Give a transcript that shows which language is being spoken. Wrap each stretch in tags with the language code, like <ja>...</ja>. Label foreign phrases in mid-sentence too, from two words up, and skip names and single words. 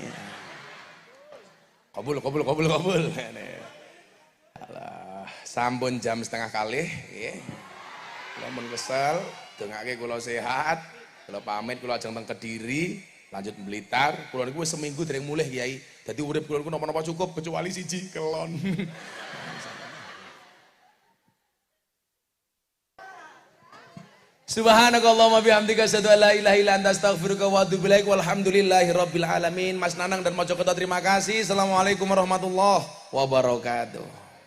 <jv>Kabul. Alah, sampun jam 3:30 nggih. Kula mun kesel, dongake kula sehat, kula pamit kula ajeng teng Kediri, lanjut Blitar. Kula niku wis seminggu dereng mulih Kiai. Dadi urip kula niku napa-napa cukup kecuali siji kelon.</jv> <ar>سبحانك اللهم بحمدك أشهد أن لا إله إلا أنت أستغفرك وأتوب إليك. والحمد لله رب العالمين.</ar> <id>Mas Nanang dan Mojokerto terima kasih.</id> <ar>السلام عليكم ورحمة الله وبركاته.</ar>